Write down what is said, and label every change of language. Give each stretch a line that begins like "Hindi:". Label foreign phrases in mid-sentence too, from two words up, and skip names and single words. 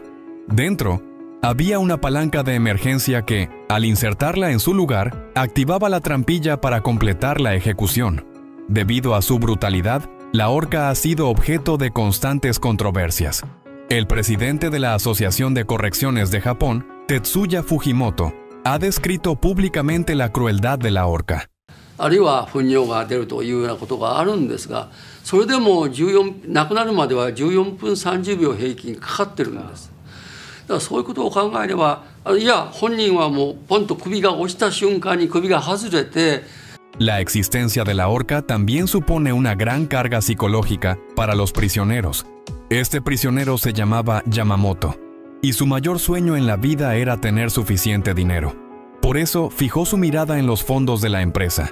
Spanish: Dentro, había una palanca de emergencia que, al insertarla en su lugar, activaba la trampilla para completar la ejecución. Debido a su brutalidad, la horca ha sido objeto de constantes controversias. El presidente de la Asociación de Correcciones de Japón, Tetsuya Fujimoto, ha descrito públicamente la crueldad de la horca.
Japanese: あるいは糞尿が出るというようなことがあるんですが、それでも亡くなるまでは14分30秒平均かかってるんです。だからそういうことを考えれば、いや本人はもうポンと首が落ちた瞬間に首が外れて。
Spanish: La existencia de la horca también supone una gran carga psicológica para los prisioneros. Este prisionero se llamaba Yamamoto, y su mayor sueño en la vida era tener suficiente dinero. Por eso fijó su mirada en los fondos de la empresa.